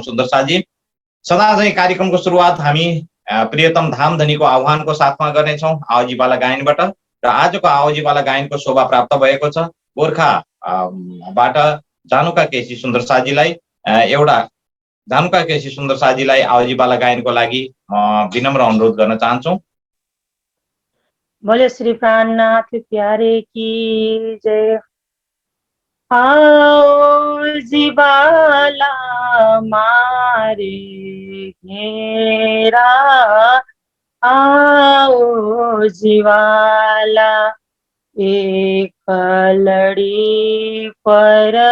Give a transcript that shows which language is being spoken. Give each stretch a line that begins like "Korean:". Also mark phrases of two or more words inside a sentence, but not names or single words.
Nepali: सुन्दर साथी, सदा चाहिँ कार्यक्रमको सुरुवात हामी प्रियतम धामधनीको आह्वानको साथमा गर्नेछौं आवाजीवाला गायनबाट। र आजको आवाजीवाला गायनको शोभा प्राप्त भएको छ गोर्खा बाट जानुका केसी सुन्दर साथीलाई। एउटा जानुका केसी सुन्दर साथीलाई आवाजीवाला गायनको लागि विनम्र अनुरोध गर्न चाहन्छौं।
Hindi: बोले श्री प्राणनाथ प्यारे की जय। आओ जीवाला मारे घेरा, आओ जीवाला एक लड़ी पर